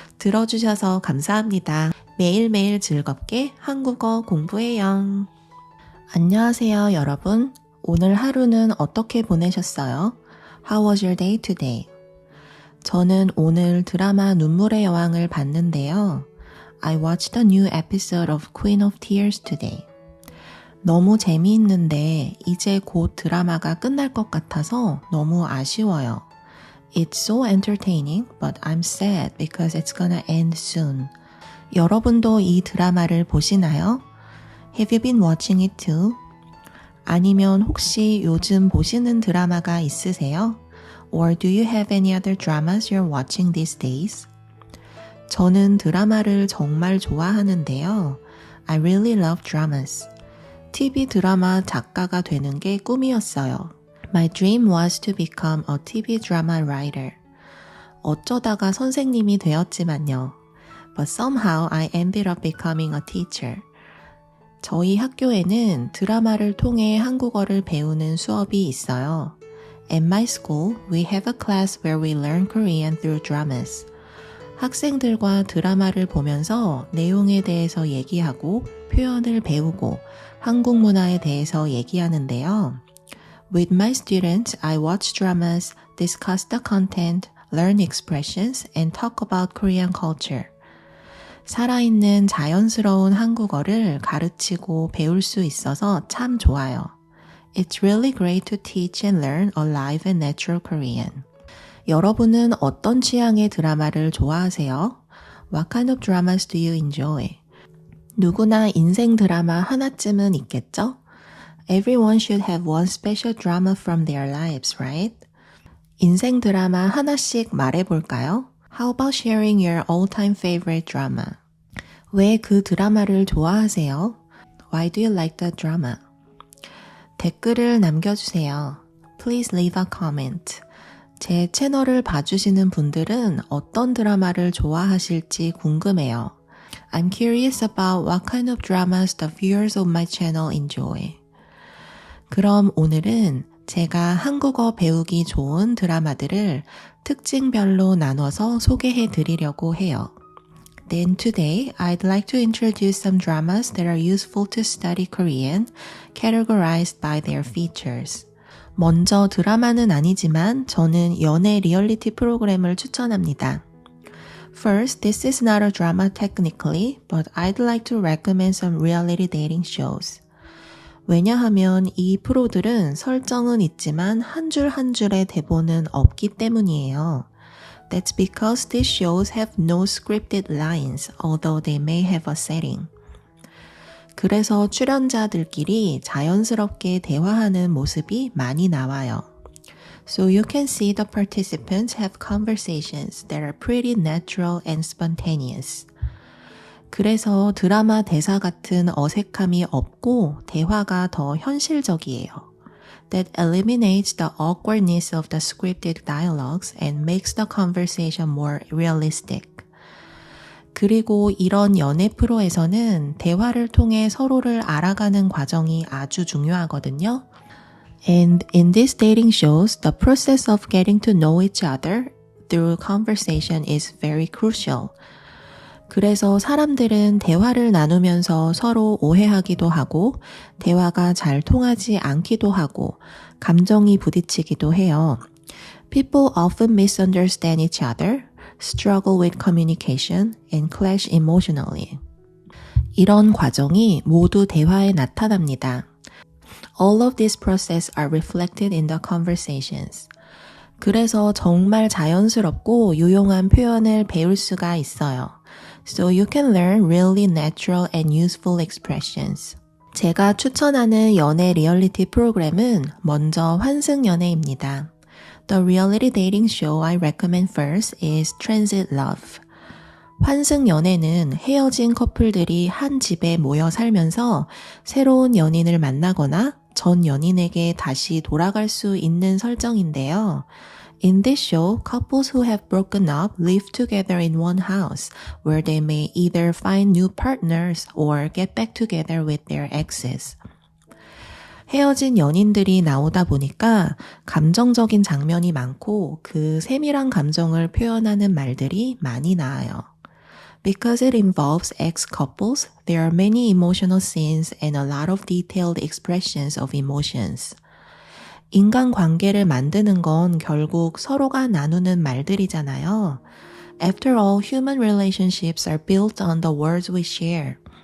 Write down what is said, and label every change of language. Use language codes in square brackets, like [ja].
[ko] 들어주셔서 감사합니다. 매일매일 즐겁게 한국어 공부해요. 안녕하세요, 여러분. 오늘 하루는 어떻게 보내셨어요? [en] How was your day today? [ko] 저는 오늘 드라마 눈물의 여왕을 봤는데요. [en] I watched a new episode of Queen of Tears today. [ko] 너무 재미있는데 이제 곧 드라마가 끝날 것 같아서 너무 아쉬워요. [en] It's so entertaining, but I'm sad because it's gonna end soon. [ko] 여러분도 이 드라마를 보시나요? [en] Have you been watching it too? [ko] 아니면 혹시 요즘 보시는 드라마가 있으세요? [en] Or do you have any other dramas you're watching these days? [ko] 저는 드라마를 정말 좋아하는데요. [en] I really love dramas. [ko] TV 드라마 작가가 되는 게 꿈이었어요. [en] My dream was to become a TV drama writer. [ko] 어쩌다가 선생님이 되었지만요. [en] But somehow I ended up becoming a teacher. [ko] 저희 학교에는 드라마를 통해 한국어를 배우는 수업이 있어요. [en] At my school, we have a class where we learn Korean through dramas. [ko] 학생들과 드라마를 보면서 내용에 대해서 얘기하고 표현을 배우고 한국 문화에 대해서 얘기하는데요. [en] With my students, I watch dramas, discuss the content, learn expressions, and talk about Korean culture. [ko] 살아있는 자연스러운 한국어를 가르치고 배울 수 있어서 참 좋아요. [en] It's really great to teach and learn a live and natural Korean. [ko] 여러분은 어떤 취향의 드라마를 좋아하세요? [en] What kind of dramas do you enjoy? [ko] 누구나 인생 드라마 하나쯤은 있겠죠? [en] Everyone should have one special drama from their lives, right? [ko] 인생 드라마 하나씩 말해볼까요? [en] How about sharing your all-time favorite drama? [ko] 왜 그 드라마를 좋아하세요? [en] Why do you like that drama? [ko] 댓글을 남겨주세요. [en] Please leave a comment. [ko] 제 채널을 봐주시는 분들은 어떤 드라마를 좋아하실지 궁금해요. [en] I'm curious about what kind of dramas the viewers of my channel enjoy. [ko] 그럼 오늘은 제가 한국어 배우기 좋은 드라마들을 특징별로 나눠서 소개해 드리려고 해요. [en] Then today, I'd like to introduce some dramas that are useful to study Korean, categorized by their features. [ko] 먼저 드라마는 아니지만 저는 연애 리얼리티 프로그램을 추천합니다. [en] First, this is not a drama technically, but I'd like to recommend some reality dating shows. [ko] 왜냐하면 이 프로들은 설정은 있지만 한 줄 한 줄의 대본은 없기 때문이에요. [en] That's because these shows have no scripted lines, although they may have a setting. [ko] 그래서 출연자들끼리 자연스럽게 대화하는 모습이 많이 나와요. [en] So you can see the participants have conversations that are pretty natural and spontaneous. [ko] 그래서 드라마 대사 같은 어색함이 없고 대화가 더 현실적이에요. [en] That eliminates the awkwardness of the scripted dialogues and makes the conversation more realistic. [ko] 그리고 이런 연애 프로에서는 대화를 통해 서로를 알아가는 과정이 아주 중요하거든요. [en] And in these dating shows, the process of getting to know each other through conversation is very crucial. [ko] 그래서 사람들은 대화를 나누면서 서로 오해하기도 하고 대화가 잘 통하지 않기도 하고 감정이 부딪히기도 해요. [en] People often misunderstand each other, struggle with communication, and clash emotionally. [ko] 이런 과정이 모두 대화에 나타납니다. [en] All of these processes are reflected in the conversations. [ko] 그래서 정말 자연스럽고 유용한 표현을 배울 수가 있어요. [en] So you can learn really natural and useful expressions. [ko] 제가 추천하는 연애 리얼리티 프로그램은 먼저 환승연애입니다. [en] The reality dating show I recommend first is Transit Love. [ko] 환승연애는 헤어진 커플들이 한 집에 모여 살면서 새로운 연인을 만나거나 전 연인에게 다시 돌아갈 수 있는 설정인데요. [en] In this show, couples who have broken up live together in one house, where they may either find new partners or get back together with their exes. [ko] 헤어진 연인들이 나오다 보니까 감정적인 장면이 많고 그 세밀한 감정을 표현하는 말들이 많이 나와요. [en] Because it involves ex-couples, there are many emotional scenes and a lot of detailed expressions of emotions. [ko] 인간관계를 만드는 건 결국 서로가 나누는 말들이잖아요. [en] After all, human relationships are built on the words we share.